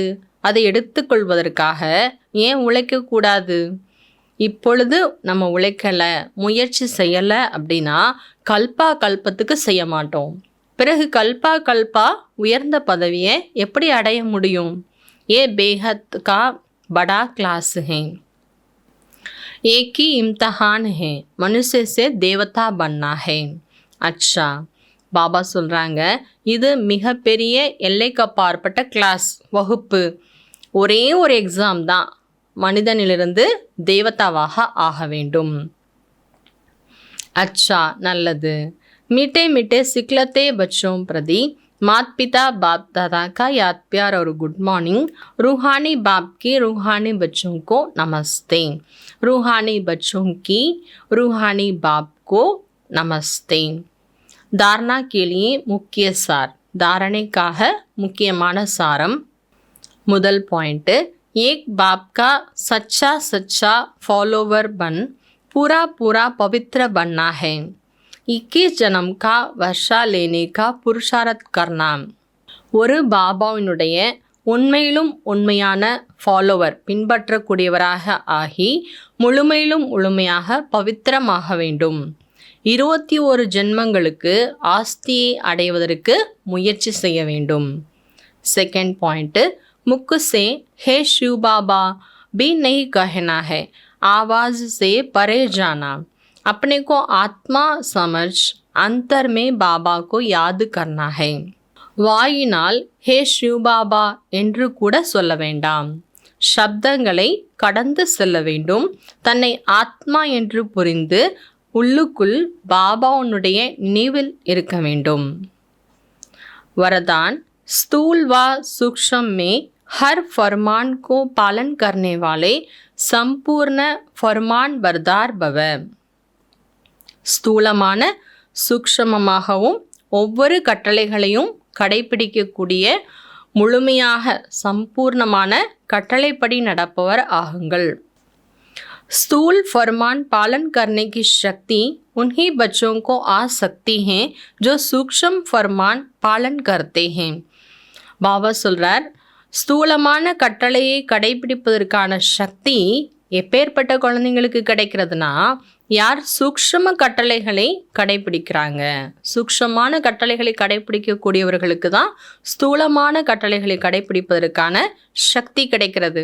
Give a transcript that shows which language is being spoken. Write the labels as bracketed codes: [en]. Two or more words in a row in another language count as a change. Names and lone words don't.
[ta] அதை எடுத்துக்கொள்வதற்காக ஏன் உழைக்கக்கூடாது? இப்பொழுது நம்ம உழைக்கலை, முயற்சி செய்யலை அப்படின்னா கல்பா கல்பத்துக்கு செய்ய மாட்டோம். பிறகு கல்பா கல்பா உயர்ந்த பதவியை எப்படி அடைய முடியும்? [hi] ये बेहद का बड़ा क्लास है. एक ही इम्तहान है, मनुष्य से देवता बनना है. अच्छा, [ta] பாபா சொல்கிறாங்க, இது மிகப்பெரிய எல்லைக்கு அப்பாற்பட்ட கிளாஸ் வகுப்பு. ஒரே ஒரு எக்ஸாம் தான், மனிதனிலிருந்து தேவதாவாக ஆக வேண்டும். [hi] अच्छा, நல்லது. मीठे मीठे सिखलते बच्चों प्रति माता पिता बाप दादा का याद प्यार और [en] good morning. [hi] रूहानी बाप की रूहानी बच्चों को नमस्ते. रूहानी बच्चों की रूहानी बाप को नमस्ते. धारणा के लिए मुख्य सार. [ta] धारणेக்காக முக்கியமான சாரம். முதல் பாயிண்ட், [hi] एक बाप का सच्चा सच्चा फॉलोवर बन पूरा पूरा पवित्र बनना है. 21 जन्म का वर्षा लेने का पुरुषार्थ करना. [ta] ஒரு பாபாவினுடைய உண்மையிலும் உண்மையான ஃபாலோவர் பின்பற்றக்கூடியவராக ஆகி முழுமையிலும் முழுமையாக பவித்திரமாக வேண்டும். 21 ஜென்மங்களுக்கு ஆஸ்தியை அடைவதற்கு முயற்சி செய்ய வேண்டும். [en] second point, [hi] मुख से हे शिव बाबा भी नहीं कहना है, आवाज से परे जाना. अपने को आत्मा समझ अंतर में बाबा को याद करना है. [ta] வாயினால் ஹே சிவ் பாபா என்று கூட சொல்ல வேண்டாம். சப்தங்களை கடந்து செல்ல வேண்டும். தன்னை ஆத்மா என்று புரிந்து உள்ளுக்குள் பாபாவுடைய நினைவில் இருக்க வேண்டும். [hi] वरदान, स्थूल व सूक्ष्म में हर फरमान को पालन करने वाले संपूर्ण फरमान बरदार भव. [ta] ஸ்தூலமான சூக்ஷ்மமாகவும் ஒவ்வொரு கட்டளைகளையும் கடைபிடிக்கக்கூடிய முழுமையாக சம்பூர்ணமான கட்டளைப்படி நடப்பவர் ஆகுங்கள். [hi] स्थूल फरमान पालन करने की शक्ति उन्हीं बच्चों को आ सकती है जो सूक्ष्म फरमान पालन करते हैं. [ta] பாபா சொல்றார், ஸ்தூலமான கட்டளையை கடைபிடிப்பதற்கான சக்தி எப்பேற்பட்ட குழந்தைங்களுக்கு கிடைக்கிறதுனா, யார் சூக்ஷ்ம கட்டளைகளை கடைபிடிக்கிறாங்க. சூக்ஷ்மமான கட்டளைகளை கடைபிடிக்கக்கூடியவர்களுக்கு தான் ஸ்தூலமான கட்டளைகளை கடைபிடிப்பதற்கான சக்தி கிடைக்கிறது.